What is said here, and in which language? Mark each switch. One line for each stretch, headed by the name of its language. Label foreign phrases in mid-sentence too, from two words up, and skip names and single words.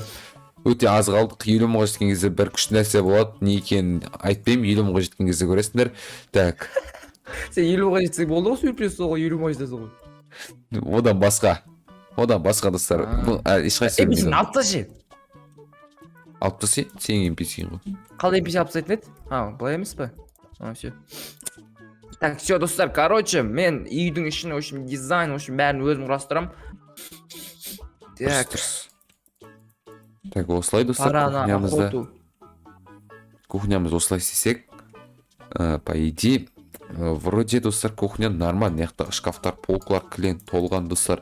Kazakh: Өте аз қалдық, 50 мыңға жеткен кезде бір күшті нәрсе болады, не екенін айтпаймын, 50 мыңға жеткен кезде көресіңдер. Так. Сен 50 мыңға жетсек болды ғой, сюрприз ғой, 50 мыңға жетесің ғой. Одан басқа достар. Бұл ешқайсы NPC-ні алып ташы. Алып тасы, сен NPC-ін ғой. Қалай NPC алып тастайтын еді? Былай емес па?
Russian: Все. Так, все,
Kazakh: достар, короче, мен үйдің ішін,
Russian: в общем, дизайн, в общем,
Kazakh: бәрін өзім құрастырамын. Так, осылай достар, кухнямыз осылай істесек,
Russian: по идее, вроде
Kazakh: достар,
Russian: кухня нормально,
Kazakh: яқта шкафтар, полкалар, кілең толған достар.